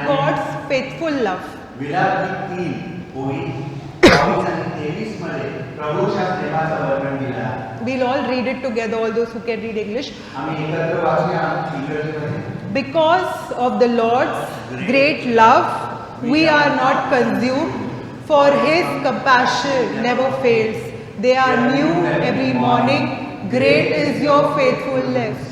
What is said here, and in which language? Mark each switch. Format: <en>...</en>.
<en>God's faithful love.</en> <mr>विलापगीत 3 ओळी 22 आणि 23 मध्ये प्रभूच्या प्रेमाचं वर्णन दिलं आहे.</mr> <en>We'll all read it together, all those who can read English.</en> <mr>आम्ही एकत्र वाचूया इंग्रजीमध्ये.</mr> <en>Because of the Lord's great love, we are not consumed, For his compassion never fails. They are new every morning. Great is your faithfulness.</en>